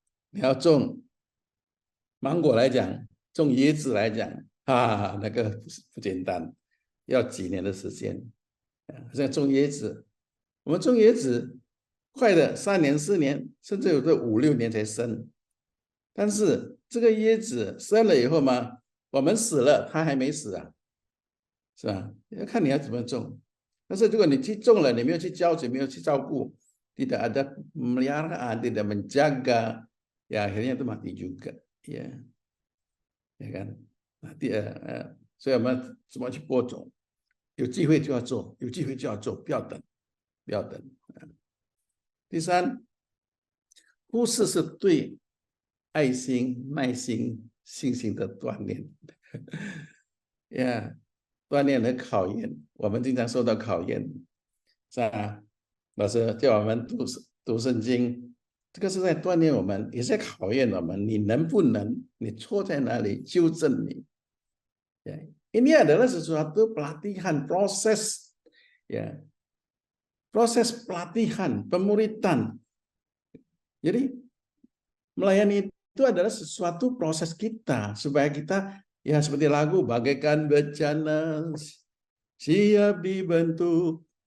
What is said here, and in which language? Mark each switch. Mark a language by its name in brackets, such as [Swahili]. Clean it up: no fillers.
[Chinese] 你要种芒果来讲，种椰子来讲啊，那个不简单，要几年的时间。像种椰子，我们种椰子快的3年4年，甚至有的5、6年才生。但是这个椰子生了以后嘛，我们死了，它还没死啊，是吧？要看你要怎么种。但是如果你去种了，你没有去浇水，没有去照顾， [Indonesian] tidak ada pemeliharaan, tidak menjaga, ya akhirnya itu mati juga, ya, ya kan? Mati, [Chinese] 所以我们怎么去播种？有机会就要做，有机会就要做，不要等，不要等。第三，忽视是对爱心、耐心、信心的锻炼。呀，锻炼和考验，我们经常受到考验，是吧？老师叫我们读圣经，这个是在锻炼我们，也是在考验我们，你能不能？你错在哪里？纠正你。 [Indonesian] Ya, ini adalah sesuatu pelatihan, proses, ya, proses pelatihan, pemuritan. Jadi melayani itu adalah sesuatu proses kita supaya kita ya seperti lagu bagaikan bencana siap dibentuk.